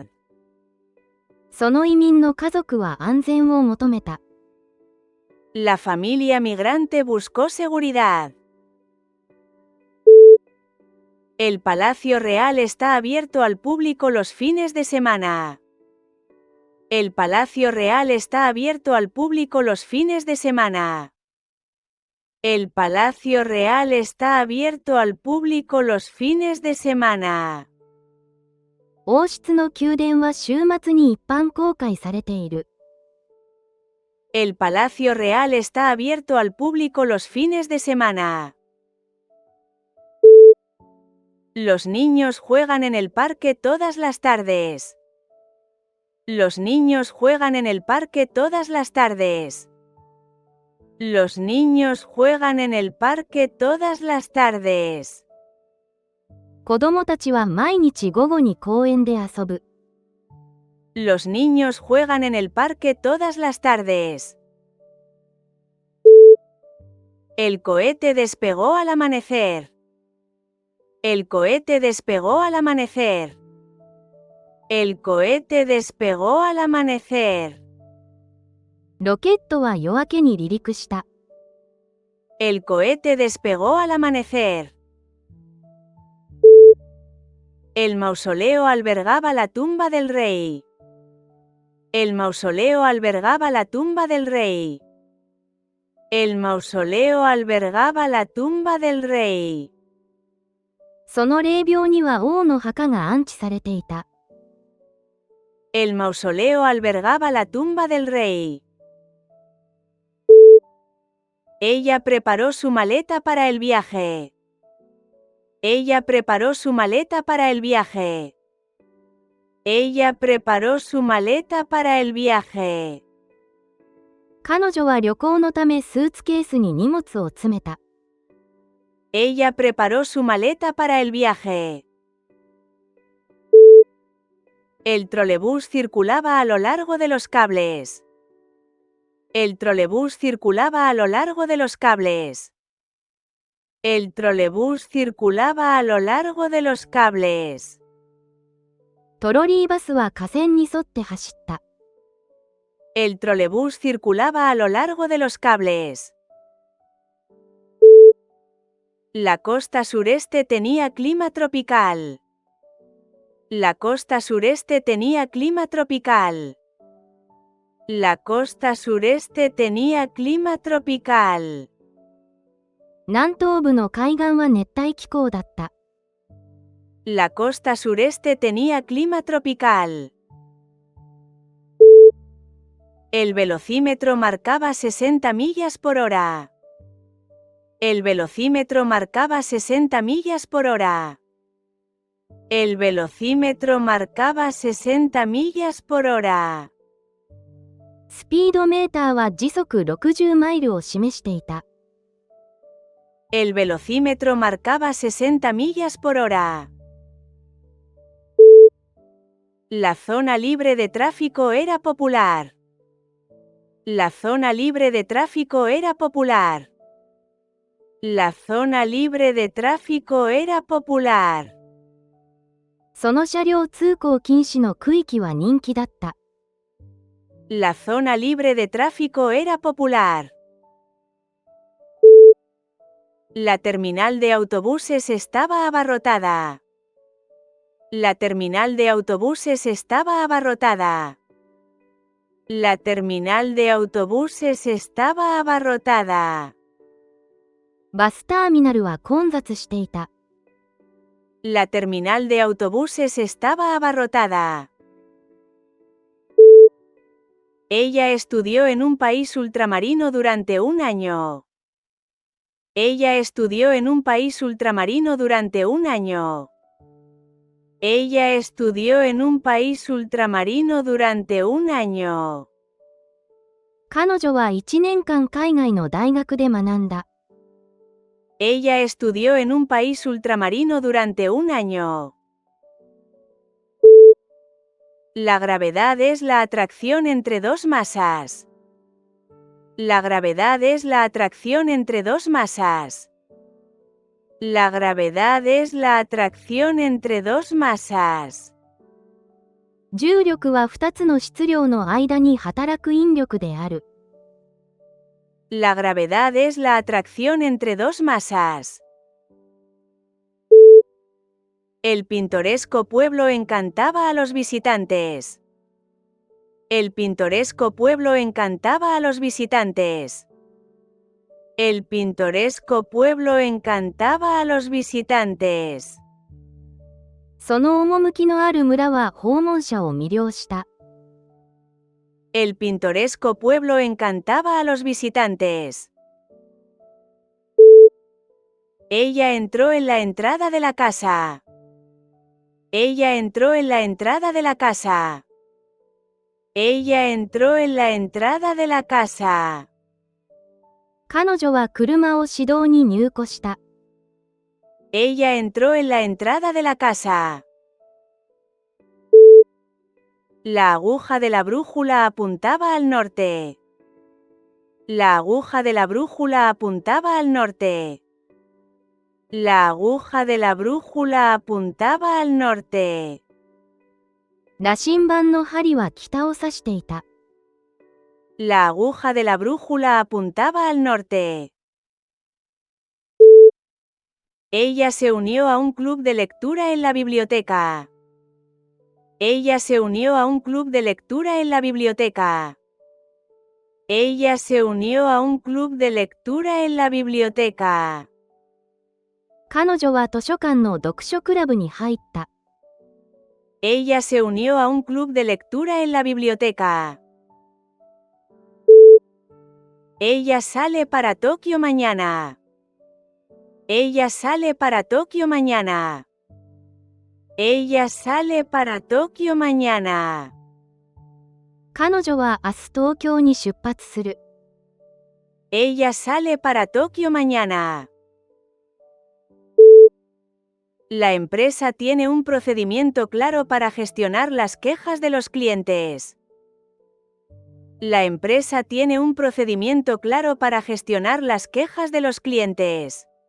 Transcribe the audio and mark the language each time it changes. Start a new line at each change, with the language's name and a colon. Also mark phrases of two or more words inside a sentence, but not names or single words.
Japanese: その移民の家族は安全を求めた。
Spanish: La familia migrante buscó seguridad. El Palacio Real está abierto al público los fines de semana. El Palacio Real está abierto al público los fines de semana. El Palacio Real está abierto al público los fines de semana.
Japanese: 王室の宮殿は週末に一般公開されている。
Spanish: El Palacio Real está abierto al público los fines de semana. Los niños juegan en el parque todas las tardes. Los niños juegan en el parque todas las tardes. Los niños juegan en el parque todas las tardes.
Japanese: 子供たちは毎日午後に公園で遊ぶ。
Spanish: Los niños juegan en el parque todas las tardes. El cohete despegó al amanecer. El cohete despegó al amanecer. El cohete despegó al amanecer.
Japanese: ロケットは夜明けに離陸した。
Spanish: El cohete despegó al amanecer. El mausoleo albergaba la tumba del rey. El mausoleo albergaba la tumba del rey. El mausoleo albergaba la tumba del rey.
Japanese: その霊廟には王の墓が安置されていた。
Spanish: El mausoleo albergaba la tumba del rey. Ella preparó su maleta para el viaje. Ella preparó su maleta para el viaje. Ella preparó su maleta para el viaje.
Japanese: 彼女は旅行のためスーツケースに荷物を詰めた。
Spanish: Ella preparó su maleta para el viaje. El trolebús circulaba a lo largo de los cables. El trolebús circulaba a lo largo de los cables. El trolebús circulaba a lo largo de los cables.
Japanese: トロリーバスは架線に沿って走った。
Spanish: El trolebús circulaba a lo largo de los cables. La costa sureste tenía clima tropical. La costa sureste tenía clima tropical. La costa sureste tenía clima tropical.
Japanese: 南東部の海岸は熱帯気候だった。
Spanish: La costa sureste tenía clima tropical. El velocímetro marcaba 60 millas por hora. El velocímetro marcaba 60 millas por hora. El velocímetro marcaba 60 millas por hora.
Japanese: スピードメーターは時速60マイルを示していた。
Spanish: El velocímetro marcaba 60 millas por hora. La zona libre de tráfico era popular. La zona libre de tráfico era popular. La zona libre de tráfico era popular.
Japanese: その車両通行禁止の区域は人気だった。
Spanish: La zona libre de tráfico era popular. La terminal de autobuses estaba abarrotada. La terminal de autobuses estaba abarrotada. La terminal de autobuses estaba abarrotada.
Japanese: バスターミナルは混雑していた。
Spanish: La terminal de autobuses estaba abarrotada. Ella estudió en un país ultramarino durante un año. Ella estudió en un país ultramarino durante un año. Ella estudió en un país ultramarino durante un año.
Japanese: 彼女は1年間海外の大学で学んだ。
Spanish: Ella estudió en un país ultramarino durante un año. La gravedad es la atracción entre dos masas. La gravedad es la atracción entre dos masas. La gravedad es la atracción entre dos masas.
Japanese: 重力は2つの質量の間に働く引力である。
Spanish: La gravedad es la atracción entre dos masas. El pintoresco pueblo encantaba a los visitantes. El pintoresco pueblo encantaba a los visitantes. El pintoresco pueblo encantaba a los visitantes.
Japanese: その趣のある村は訪問者を魅了した。
Spanish: El pintoresco pueblo encantaba a los visitantes. Ella entró en la entrada de la casa. Ella entró en la entrada de la casa. Ella entró en la entrada de la casa.
Japanese: 彼女は車を指導に入庫した。
Spanish: Ella entró en la entrada de la casa. La aguja de la brújula apuntaba al norte. La aguja de la brújula apuntaba al norte. La aguja de la brújula apuntaba al norte.
Japanese: 羅針盤の針は北を指していた。
Spanish: La aguja de la brújula apuntaba al norte. Ella se unió a un club de lectura en la biblioteca. Ella se unió a un club de lectura en la biblioteca. Ella se unió a un club de lectura en la biblioteca.
Japanese: 彼女は図書館の読書クラブに入った。
Spanish: Ella se unió a un club de lectura en la biblioteca. Ella sale para Tokio mañana. Ella sale para Tokio mañana. Ella sale para Tokio mañana.
Japanese: 彼女は明日東京に出発する。
Spanish: Ella sale para Tokio mañana. La empresa tiene un procedimiento claro para gestionar las quejas de los clientes. La empresa tiene un procedimiento claro para gestionar las quejas de los clientes.